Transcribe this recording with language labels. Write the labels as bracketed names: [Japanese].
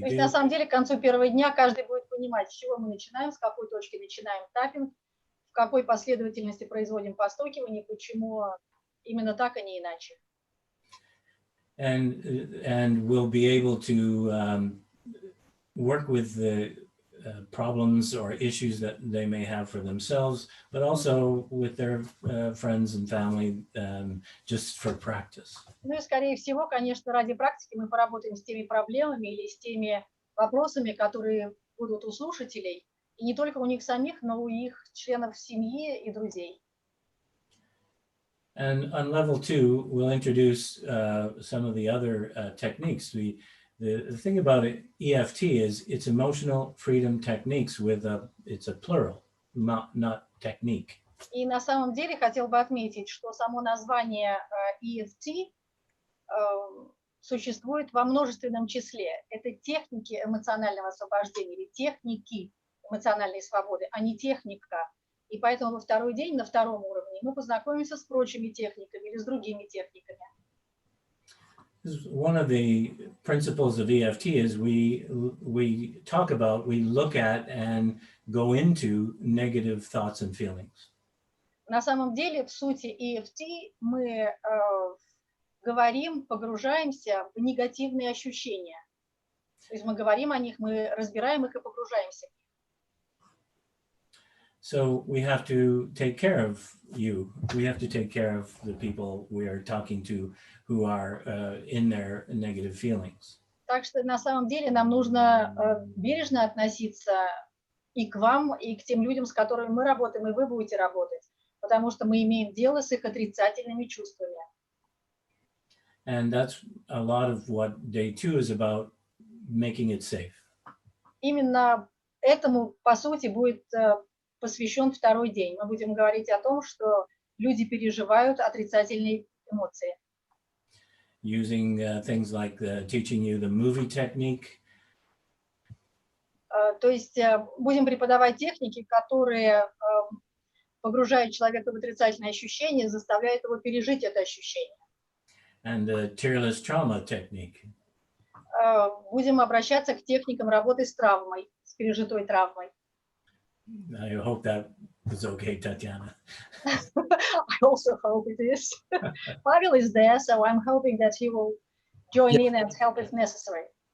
[Russian] То есть на самом деле к концу первого дня каждый будет понимать, с чего мы начинаем, с какой точки начинаем таппинг, в какой последовательности производим постукивание, почему именно так, а не иначе. [English] And we'll be able to work with the problems or issues that they may have for themselves, but also with their friends and family, just for practice. [Russian] Ну и, скорее всего, конечно, ради практики мы поработаем с теми проблемами или с теми вопросами, которые будут у слушателей, и не только у них самих, но у их членов семьи и друзей. [English] And on level 2, we'll introduce some of the other techniques. The thing about EFT is it's emotional freedom techniques with it's a plural, not technique. [Russian] И на самом деле хотел бы отметить, что само название EFT существует во множественном числе. Это техники эмоционального освобождения или техники эмоциональной свободы, а не техника. И поэтому во второй день на втором уровне мы познакомимся с прочими техниками или с другими техниками. [English] One of the principles of EFT is we look at and go into negative thoughts and feelings. [Russian] На самом деле в сути EFT мы говорим, погружаемся в негативные ощущения. То есть мы говорим о них, мы разбираем их и погружаемся в них. [English] So we have to take care of you. We have to take care of the people we are talking to who are in their negative feelings. [Russian] Так что на самом деле нам нужно бережно относиться и к вам, и к тем людям, с которыми мы работаем, и вы будете работать, потому что мы имеем дело с их отрицательными чувствами. [English] And that's a lot of what day 2 is about, making it safe. [Russian] Именно этому, по сути, будет посвящен второй день. Мы будем говорить о том, что люди переживают отрицательные эмоции. [English] Using things like teaching you the movie technique. [Russian] То есть будем преподавать техники, которые погружают человека в отрицательные ощущения, заставляют его пережить это ощущение. [English] And the tearless trauma technique. [Russian] Будем обращаться к техникам работы с травмой, с пережитой травмой. [English] I hope that was okay, Tatiana. I also hope it is. Pavel is there, so I'm hoping that he will join in and help if necessary.